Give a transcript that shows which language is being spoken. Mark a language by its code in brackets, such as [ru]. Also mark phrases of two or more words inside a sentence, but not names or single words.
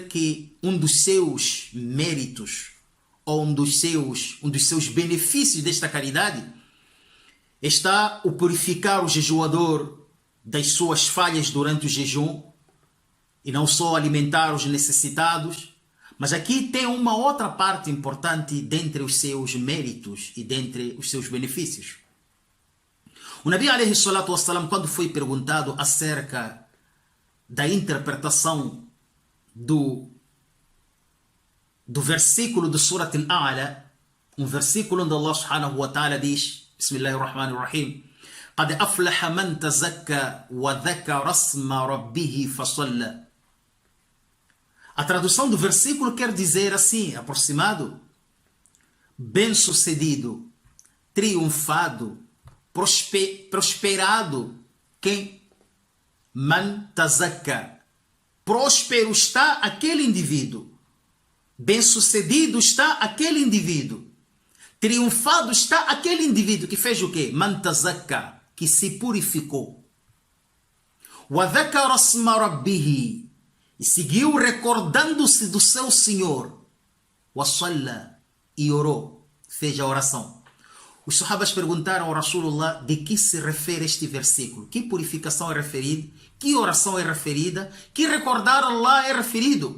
[pt] que um dos seus méritos, ou um dos seus benefícios desta caridade, está o purificar o jejuador das suas falhas durante o jejum, e não só alimentar os necessitados, mas aqui tem uma outra parte importante dentre os seus méritos e dentre os seus benefícios. [ar] O النبي عليه الصلاة والسلام, [pt] quando foi perguntado acerca da interpretação do versículo do Surat Al-A'la, um versículo onde Allah [ar] سبحانه وتعالى diz, Bismillahirrahmanirrahim, قَدْ أَفْلَحَ مَنْ تَزَكَّى وَذَكَرَ اسْمَ رَبِّهِ فَصَلَّى. [pt] A tradução do versículo quer dizer assim, aproximado: bem-sucedido, triunfado, prosperado quem? [ar] من تزكى. [pt] Próspero está aquele indivíduo. Bem-sucedido está aquele indivíduo. Triunfado está aquele indivíduo que fez o quê? [ar] من تزكى, [pt] que se purificou. [ar] وذكر اسم ربه, [pt] e seguiu recordando-se do seu Senhor. [ar] وصلى, [pt] e orou, fez a oração. Os sahabas perguntaram ao Rasulullah de que se refere este versículo. Que purificação é referida? Que oração é referida? Que recordar Allah é referido?